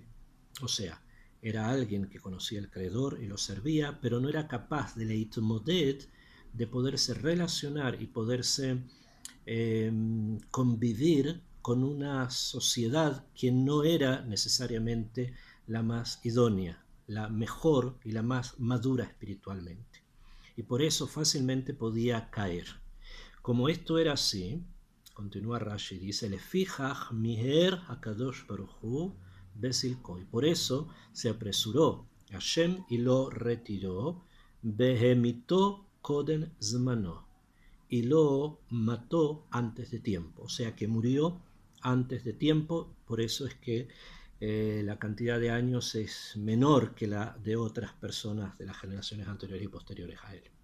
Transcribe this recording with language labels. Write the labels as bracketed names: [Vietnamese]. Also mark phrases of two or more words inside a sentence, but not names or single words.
[Spanish] O sea, era alguien que conocía el creador y lo servía, pero no era capaz de leitmodet, de poderse relacionar y poderse convivir con una sociedad que no era necesariamente la más idónea, la mejor y la más madura espiritualmente. Y por eso fácilmente podía caer. Como esto era así, continúa Rashi, dice, [Hebrew] לפיכך מיהר הקדוש ברוך הוא בסלקו. [Spanish] Y por eso se apresuró Hashem y lo retiró, [Hebrew] בהמיתו קודם זמנו. [Spanish] y lo mató antes de tiempo, o sea que murió antes de tiempo, por eso es que la cantidad de años es menor que la de otras personas de las generaciones anteriores y posteriores a él.